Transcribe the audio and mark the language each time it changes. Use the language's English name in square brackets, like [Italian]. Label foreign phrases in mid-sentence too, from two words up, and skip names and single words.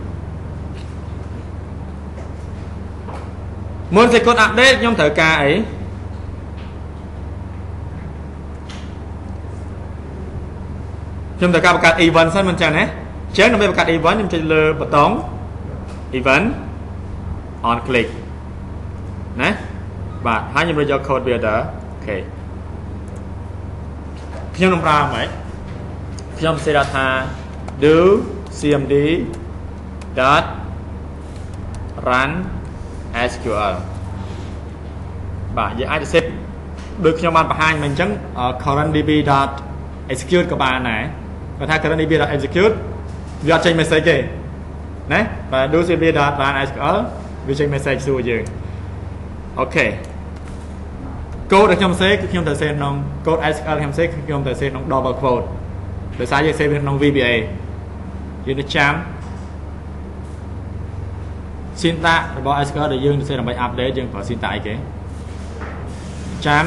[Khmer] មុន [English] SQL update [Khmer] ខ្ញុំត្រូវការអីខ្ញុំត្រូវការបង្កើត event សិនមិនចឹងណាអញ្ចឹងដើម្បីបង្កើត event ខ្ញុំចុចលើប៊ូតុង [English] event on click [Khmer] ណាបាទហើយខ្ញុំយក [English] code builder [Khmer] អូខេខ្ញុំនឹងប្រើហ្មងខ្ញុំសេរថា [English] do cmd run sql [Khmer] បាទយើងអាច set ដូចខ្ញុំបានបង្ហាញមកអញ្ចឹង [English] current db execute [Khmer] ក៏បានដែរគាត់ថា current [English] db execute [Khmer] វាអត់ចេញ message ទេណាបាទ [English] do cmd run sql [Khmer] វាចេញ message សួរយើងអូខេ code ដែលខ្ញុំសេគឺខ្ញុំត្រូវសេក្នុង [English] code SQL [Khmer] ខ្ញុំសេគឺខ្ញុំត្រូវសេក្នុង [English] double quote [Khmer] ដោយសារយើងសេវាក្នុង VBA យើងទៅចាំ syntax របស់ SQL ដែលយើងសេដើម្បី update យើងប្រើ syntax អីគេចាំ